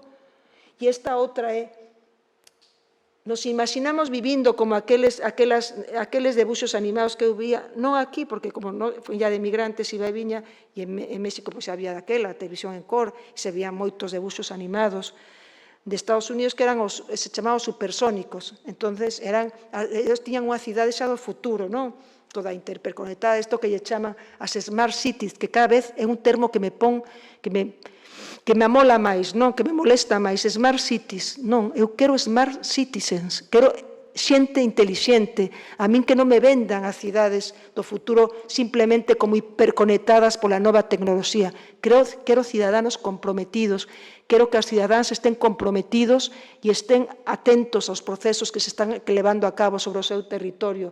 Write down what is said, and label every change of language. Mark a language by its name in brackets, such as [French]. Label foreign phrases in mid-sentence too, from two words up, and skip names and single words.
[Galician] E esta outra é, nos imaginamos vivindo como aqueles debuxos animados que eu vía, non aquí, porque como foi ya de migrantes iba e viña, e en México xa había daquela, televisión en cor, e se veían moitos debuxos animados de Estados Unidos que eran se chamaban supersónicos. Entonces, eles tiñan unha cidade xa do futuro, non? Toda interconectada, isto que lle chaman as [English] smart cities, [Galician] que cada vez é un termo que me amola máis, non, que me molesta máis, [English] smart cities, [Galician] non, eu quero [English] smart citizens, [Galician] quero xente intelixente, a min que non me vendan as cidades do futuro simplemente como hiperconectadas pola nova tecnoloxía, quero cidadáns comprometidos, quero que os cidadáns estén comprometidos e estén atentos aos procesos que se están levando a cabo sobre o seu territorio.